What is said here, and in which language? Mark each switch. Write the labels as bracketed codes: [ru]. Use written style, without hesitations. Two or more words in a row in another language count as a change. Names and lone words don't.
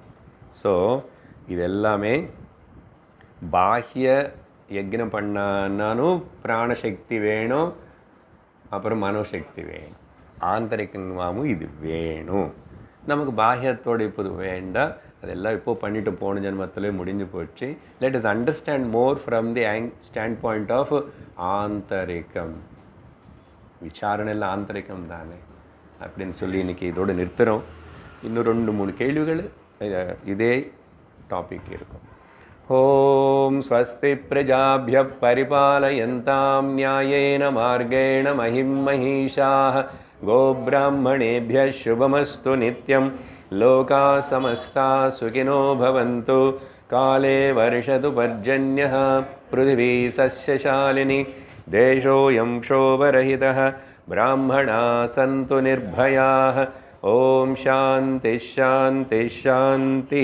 [ta] ஸோ இது எல்லாமே பாஹ்ய யஜ்னம் பண்ணாலும் பிராணசக்தி வேணும், அப்புறம் மனோசக்தி வேணும். ஆந்தரிகமாகவும் இது வேணும். நமக்கு பாஹ்யத்தோடு இப்போது வேண்டாம், அதெல்லாம் இப்போது பண்ணிட்டு போன ஜென்மத்திலே முடிஞ்சு போச்சு. [en] let us understand more from the stand point of ஆந்தரிகம். [ta] விசாரணை எல்லாம் ஆந்தரிகம் தானே அப்படின்னு சொல்லி இன்றைக்கி இதோடு நிறுத்துகிறோம். இன்னும் 2-3 கேள்விகள் இதே டாபிக் இருக்கும். [sa] ॐ स्वस्ति प्रजाभ्यः परिपालयन्तां न्यायेन मार्गेण महीं महीशाः गोब्राह्मणेभ्यः शुभमस्तु नित्यं लोका समस्ता सुखिनो भवन्तु काले वर्षतु पर्जन्यः पृथिवी सस्यशालिनी देशोऽयं क्षोभरहितः ब्राह्मणाः सन्तु निर्भयाः ओम शांति शांति शांति।